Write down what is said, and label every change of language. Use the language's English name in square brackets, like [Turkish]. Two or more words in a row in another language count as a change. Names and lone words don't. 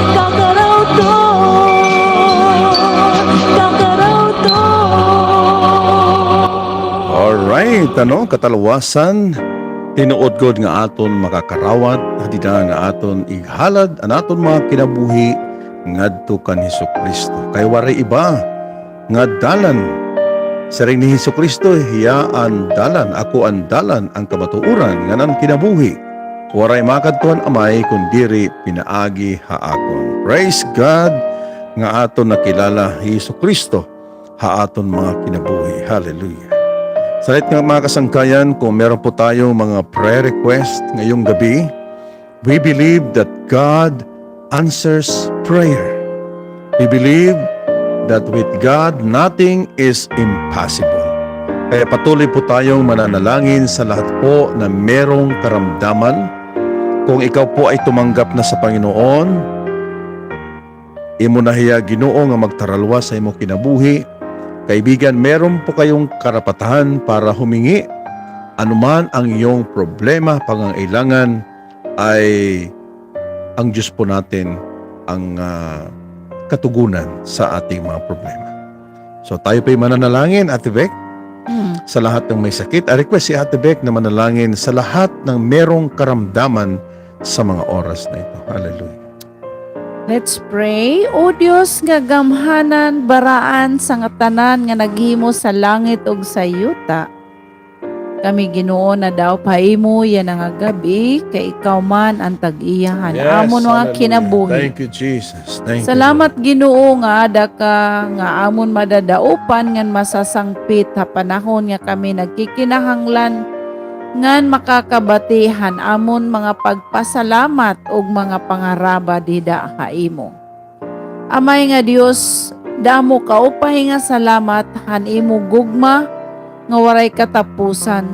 [Waray] Kakarawton. Alright, katalwasan, tinuod gud nga aton makakarawat, hadi na nga aton ihalad ang aton mga kinabuhi ngadto kan Hesukristo. Kay waray iba nga dalan sa ring ni Hesukristo, hiya ang dalan, ako ang dalan, ang kamatuuran nga nan kinabuhi. Waray makadtuan amay kundiri pinaagi haakon. [English] Praise God [Waray] nga aton nakilala Hesukristo ha aton mga kinabuhi. Hallelujah. [Filipino] Sa lahat ng mga kasangkayan, kung meron po tayong mga [English] prayer request [Filipino] ngayong gabi, [English] we believe that God answers prayer. We believe that with God, nothing is impossible. [Filipino] Kaya patuloy po tayong mananalangin sa lahat po na merong karamdaman. Kung ikaw po ay tumanggap na sa Panginoon, [Waray] imo na hiya Ginoo nga magtaralwa sa imo kinabuhi. [Filipino] Kaibigan, meron po kayong karapatahan para humingi anuman ang iyong problema, pangangailangan, ay ang Diyos po natin ang katugunan sa ating mga problema. So tayo pa'y mananalangin, Ate Beck, sa lahat ng may sakit. [English] I request [Filipino] si Ate Beck na manalangin sa lahat ng merong karamdaman sa mga oras na ito. Hallelujah. [English] Let's pray. [Waray] O Dios nga gamhanan baraan sa nga tanan nga naghimo sa langit ug sa yuta. Kami Ginoo na daw paimo yan nga gabi kay ikaw man ang tag-iyahan. Amon mga hallelujah. kinabuhi. [English] Thank you, Jesus. Thank [Waray] Salamat Ginoo nga ada ka nga amon madadaupan ngan masasangpit ha panahon nga kami nagkikinahanglan ngan makakabatihan amon mga pagpasalamat ug mga pangaraba dida kaimo. Amay nga Dios, damo kaupay nga salamat han imo gugma nga waray katapusan.